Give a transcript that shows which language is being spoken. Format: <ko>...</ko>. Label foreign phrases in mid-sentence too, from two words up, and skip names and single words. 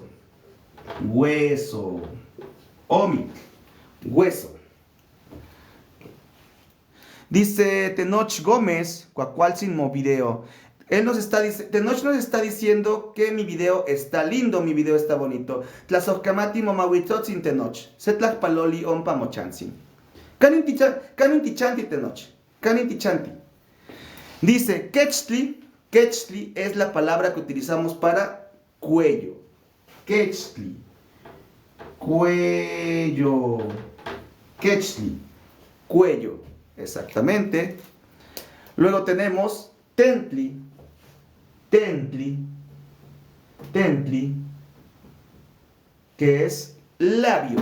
<es>Hueso. Omit. Hueso. Dice Tenoch Gómez,</es> <nah>Cuacualcin Mo</nah> <es>video. Tenoch nos está diciendo que mi video está lindo, mi video está bonito.</es> <nah>Tlazocamati momahuitzotzin Tenoch. Setlajpaloli ompa mochantzin. Canin tichanti Tenoch. Canin tichanti.</nah> <es>Dice, quechtli. Quechtli es la palabra que utilizamos para cuello. Quechtli. Cuello. Quechtli. Cuello. Exactamente. Luego tenemos tentli. Tentli, que es labio.</es>